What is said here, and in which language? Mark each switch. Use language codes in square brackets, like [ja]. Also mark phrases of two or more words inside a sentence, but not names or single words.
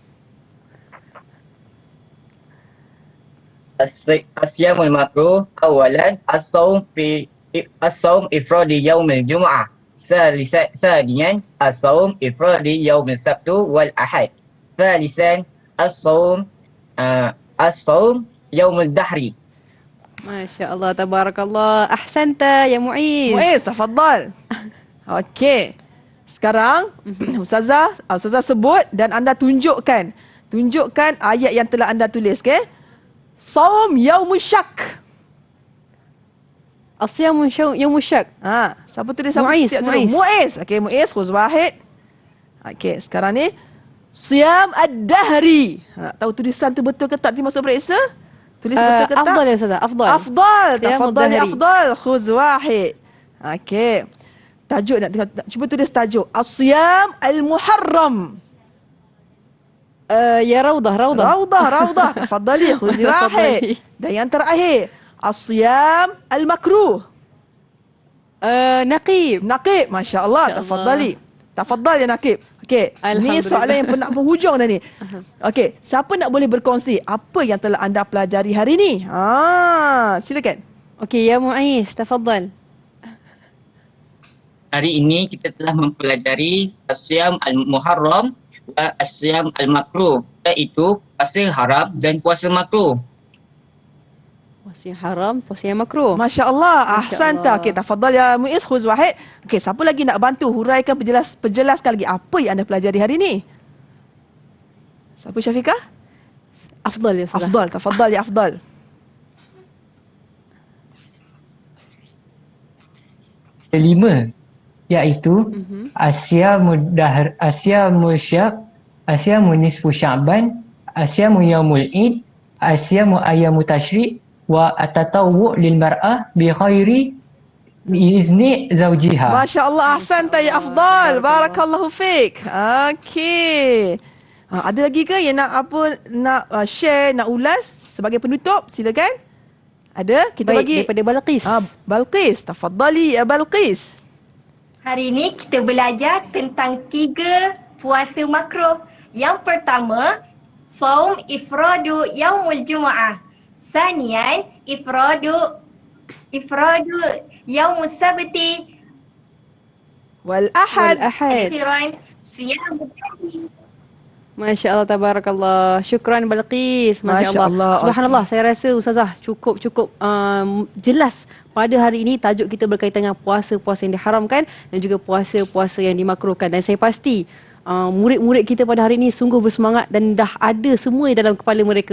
[ar] الصيام المكروه أولا الصوم إفراد يوم الجمعة. ثانيا الصوم إفراد يوم السبت والأحد. ثالثا الصوم يوم الدهر. ما شاء الله. تبارك الله. أحسنت يا Mu'aiz. Mu'aiz, tafaddal. [ms] Okey. Sekarang Ustazah sebut dan anda tunjukkan ayat yang telah anda tulis, okey? [ar] صوم يوم الشك. الصيام يوم الشك. [ms] Siapa tulis? Mu'aiz. [ar] Mu'aiz. Okey, Mu'aiz خذ واحد. [ms] Okey, sekarang ni [ar] صيام الدهر. [ms] Nak tahu tulisan tu betul ke tak dimasuk periksa? Tulis betul ke tak? Afdal ya Ustazah. Afdal. [ar] Siyam تفضل يا ad-dahri. أفضل. خذ واحد. [ms] Okey. Tajuk nak tengok. Cuba tulis tajuk. [ar] الصيام المحرم. Ya Raudah. Raudah. تفضلي. خذي واحد. [ms] Dan yang terakhir. [ar] الصيام المكروه. Naqib. ما شاء الله. تفضلي. تفضل يا Naqib. Okey. [ms] Ni soalan yang penghujung dah ni. Okey. Siapa nak boleh berkongsi apa yang telah anda pelajari hari ni? Silakan. [ar] Okey, ya Mu'aiz. Tafaddal. [ms] Hari ini kita telah mempelajari [ar] الصيام المحرم والصيام المكروه, [ms] iaitu puasa haram dan puasa makruh. Puasa yang haram, puasa yang makruh. [ar] ما شاء الله. Masya Ahsanta. Allah. [ms] Okey, [ar] تفضل يا [ms] Muiz [ar] خذ واحد. [ms] Okey, siapa lagi nak bantu huraikan perjelaskan lagi apa yang anda pelajari hari ni? Siapa Syafiqah? Afdal ya Ustazah. [ar] Afdal. تفضل يا Afdal. [ms] Kelima, iaitu [ar] الصوم الشك, الصوم نصف شعبان، الصوم يوم العيد، الصوم أيام التشريق والتطوع للمرأة بغير إذن زوجها. ما شاء الله، أحسنت يا Afdal. بارك الله فيك. [ms] Okey. Ada lagi ke yang nak share, nak ulas sebagai penutup? Silakan. Ada? Kita Baik, bagi daripada Balqis. [ar] Balqis, تفضلي يا Balqis. [ms] Hari ini kita belajar tentang 3 puasa makruh. Yang pertama, [ar] صوم إفراد يوم الجمعة. ثانيا، إفراد يوم السبت. Wal ahad. أخيرا، صيام الأحد. ما شاء الله, تبارك الله. شكرا Balqis. ما شاء الله. [ms] Subhanallah, saya rasa Ustazah cukup jelas pada hari ini tajuk kita berkaitan dengan puasa-puasa yang diharamkan dan juga puasa-puasa yang dimakruhkan. Dan saya pasti murid-murid kita pada hari ini sungguh bersemangat dan dah ada semua dalam kepala mereka.